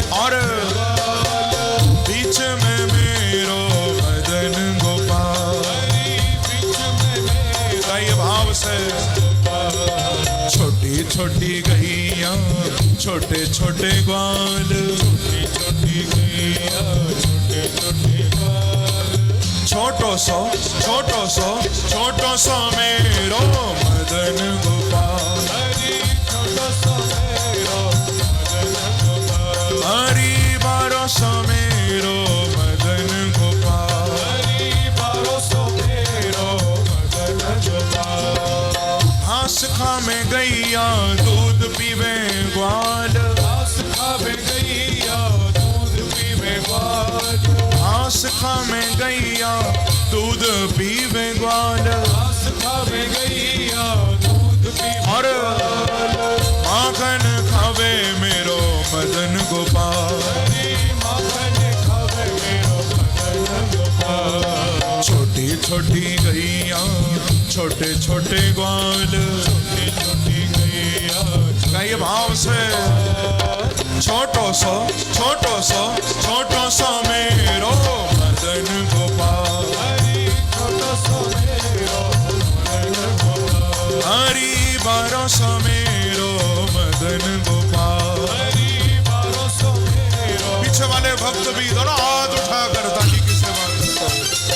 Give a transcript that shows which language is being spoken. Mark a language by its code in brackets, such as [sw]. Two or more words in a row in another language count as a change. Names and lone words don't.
[hi] और बीच में मेरो मदन गोपाल। बीच में मेरा ये भाव से [bra] छोटी छोटी गैया छोटे छोटे ग्वाल, छोटी छोटी गैया छोटे छोटे ग्वाल, छोटो सो मेरो मदन गोपाल। छोटा सा मेरो मदन गोपाल, हरि बारो सो मेरो मदन गोपाल। 1200 मेरो मदन गोपाल, घास खावे गैया दूध पीवे ग्वाल, घास खावे गैया दूध पीवे ग्वाल, घास खावे गैया दूध पीवे ग्वाल, घास खावे गैया दूध पीवे और माखन खावे मेरो मदन गोपाल। माखन खावे मेरो मदन गोपाल, छोटी छोटी गैया छोटे छोटे ग्वाल, छोटी छोटी गैया [hi] कई भाव से [bra] छोटो सो मेरो मदन गोपाल। छोटा सा मेरो मदन गोपाल, हरि 1200 मेरो मदन गोपाल। 1200 मेरो [hi] पीछे वाले भक्त भी जरा हाथ उठाकर ताली की सेवा करते हैं।